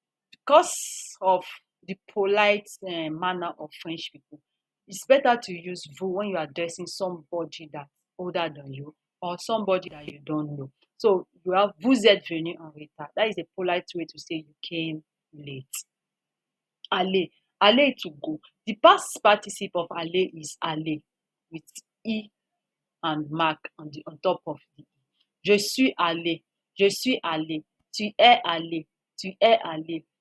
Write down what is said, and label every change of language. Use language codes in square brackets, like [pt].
[en] Because of the polite manner of French people, it's better to use vous when you are addressing somebody that's older than you or somebody that you don't know. So you have [fr] vous êtes venu en retard. [en] That is a polite way to say you came late. Aller. Aller to go. The past participle of aller is aller with e and mark on top of the e. [fr] Je suis allé. Je suis allé. Tu es allé. Tu es allé.